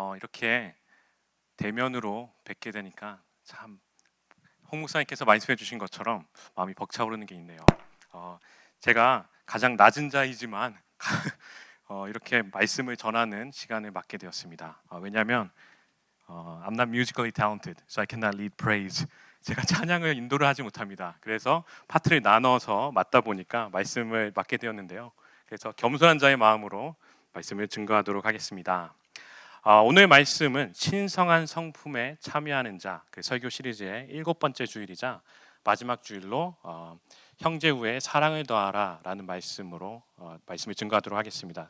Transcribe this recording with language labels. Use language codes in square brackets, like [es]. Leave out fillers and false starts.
[ko] 이렇게 대면으로 뵙게 되니까 참 홍 목사님께서 말씀해 주신 것처럼 마음이 벅차오르는 게 있네요. 제가 가장 낮은 자이지만 이렇게 말씀을 전하는 시간을 맡게 되었습니다. 왜냐하면 [en] I'm not musically talented, so I cannot lead praise. [ko] 제가 찬양을 인도를 하지 못합니다. 그래서 파트를 나눠서 맡다 보니까 말씀을 맡게 되었는데요. 그래서 겸손한 자의 마음으로 말씀을 증거하도록 하겠습니다. 오늘 말씀은 신성한 성품에 참여하는 자, 그 설교 시리즈의 7번째 주일이자 마지막 주일로 형제 후에 사랑을 더하라라는 말씀으로 말씀을 증거하도록 하겠습니다.